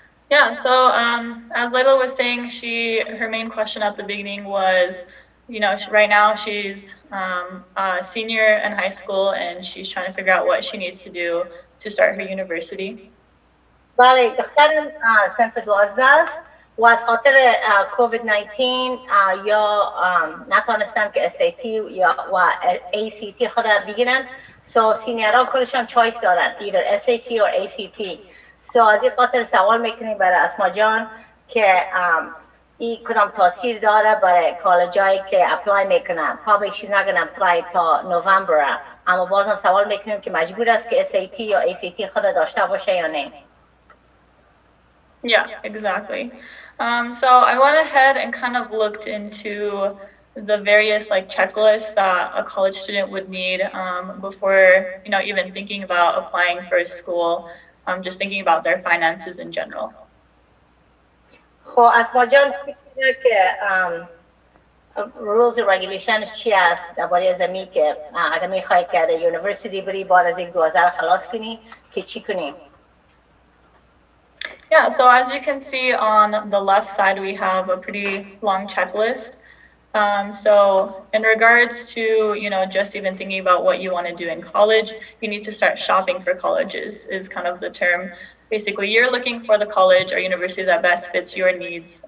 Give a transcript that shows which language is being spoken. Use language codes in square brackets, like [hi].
[en] Yeah, so as Layla was saying, her main question at the beginning was, right now she's a senior in high school and she's trying to figure out what she needs to do to start her university. [fa] بله، دخترم صنف 12 است و از خاطر کووید 19 یا نتونستن که SAT و ACT خود بگیرن، سو سینیرها کلشان چایس دارن، [en] either SAT or ACT. [fa] سو از این خاطر سوال میکنیم برای اسما جان که این کدام تاثیر داره برای کالجایی که اپلای میکنن. [en] Probably she's not gonna apply [fa] تا نوامبر، اما بازم سوال میکنیم که مجبور است که SAT یا ACT خود داشته باشه یا نه. [en] Yeah, exactly. So I went ahead and kind of looked into the various checklists that a college student would need before even thinking about applying for a school, just thinking about their finances in general. [fa] خب اسما جان که [en] rules and regulations [fa] چی است درباره زمین که اگر میخوای که در یونیورسیتی بری بعد از یک 2000 خلاص کنی که چی کنی؟ [en] Yeah, so as you can see on the left side, we have a pretty long checklist. So in regards to, just even thinking about what you want to do in college, you need to start shopping for colleges is kind of the term. Basically, you're looking for the college or university that best fits your needs.